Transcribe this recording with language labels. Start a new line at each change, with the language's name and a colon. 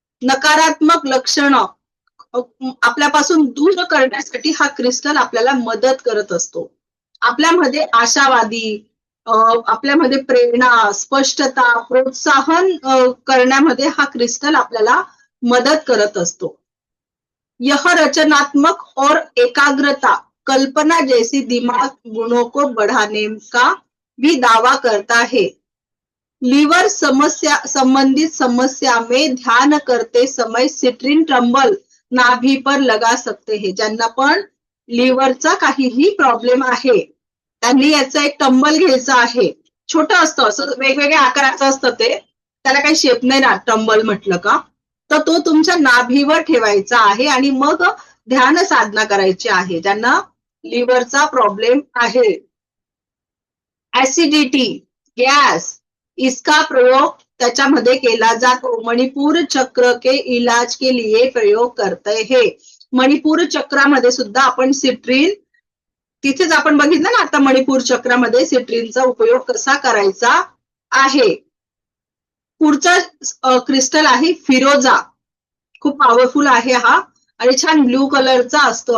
Marathi: नकारात्मक लक्षणं आपल्यापासून दूर करण्यासाठी हा क्रिस्टल आपल्याला मदत करत असतो. आपल्यामध्ये आशावादी, आपल्यामध्ये प्रेरणा, स्पष्टता, प्रोत्साहन करण्यामध्ये हा क्रिस्टल आपल्याला मदत करत असतो.
Hindi: यह रचनात्मक और एकाग्रता, कल्पना जैसी दिमाग गुणों को बढ़ाने का भी दावा करता है. लीवर समस्या संबंधित समस्या में ध्यान करते समय सिट्रीन टंबल नाभी पर लगा सकते हैं.
Marathi: ज्यांना पण लिव्हरचा काहीही प्रॉब्लेम आहे त्यांनी याचा एक टंबल घ्यायचा आहे. छोटं असतं, असं वेगवेगळ्या आकाराचं असतं ते, त्याला काही शेप नाही ना टंबल म्हटलं का. तर तो तुमच्या नाभीवर ठेवायचा आहे आणि मग ध्यान साधना करायची आहे ज्यांना लिव्हरचा प्रॉब्लेम आहे. ऍसिडिटी, गॅस,
Hindi: इसका प्रयोग
Marathi: त्याच्यामध्ये केला जातो.
Hindi: मणिपूर चक्र के इलाज के लिए प्रयोग करते हैं.
Marathi: मणिपूर चक्रामध्ये सुद्धा आपण सिट्रीन, तिथेच आपण बघितलं ना आता मणिपूर चक्रामध्ये सिट्रीनचा उपयोग कसा करायचा आहे. पुढचा क्रिस्टल आहे फिरोजा. खूप पॉवरफुल आहे हा आणि छान ब्ल्यू कलरचा असतो.